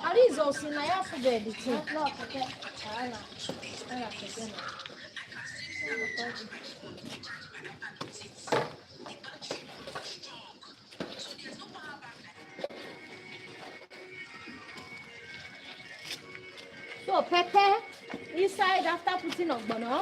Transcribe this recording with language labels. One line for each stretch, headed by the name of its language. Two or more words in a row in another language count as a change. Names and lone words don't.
Nigerian Pidgin: Jesus, na ya forget the thing. No, okay. So pepper inside after putting ogbono.